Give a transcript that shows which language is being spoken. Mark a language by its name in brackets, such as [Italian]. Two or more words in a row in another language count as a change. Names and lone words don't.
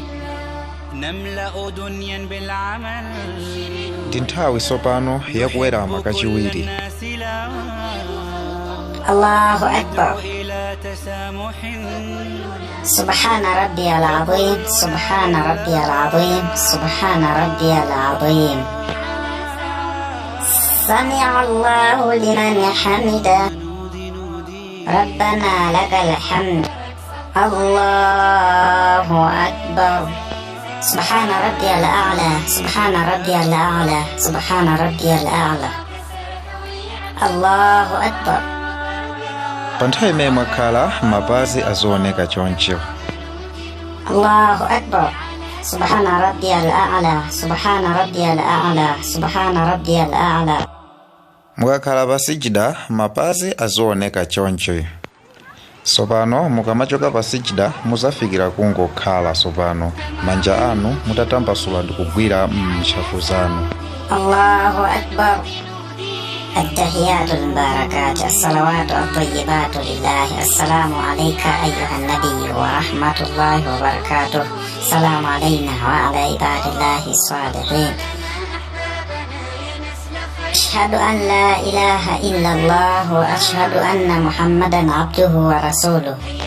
[Nyanja] Ndi nthawi sopano yakuwerama kachiwiri. [Arabic] الله أكبر. سبحان ربي العظيم، سبحان ربي العظيم، سبحان ربي العظيم. سمع الله لمن حمده، ربنا لك الحمد. الله أكبر. سبحان ربي الأعلى، سبحان ربي الأعلى، سبحان ربي الأعلى. الله أكبر. [Nyanja] Panthawi imene mwakhala mapazi azooneka choncho. [Arabic] الله أكبر. سبحان ربي الأعلى، سبحان ربي الأعلى، سبحان ربي الأعلى. [Nyanja] Mukakhala pa sijida mapazi azooneka choncho. Sopano mukamachoka pa sijida muzafikira kungokhala sopano manja anu mutatambasula ndi kugwira ntchafu zanu. [Arabic] الله أكبر. التحيات المباركات الصلوات الطيبات لله. السلام عليك أيها النبي ورحمة الله وبركاته. السلام علينا وعلى عباد الله الصالحين. أشهد أن لا إله إلا الله وأشهد أن محمدا عبده ورسوله.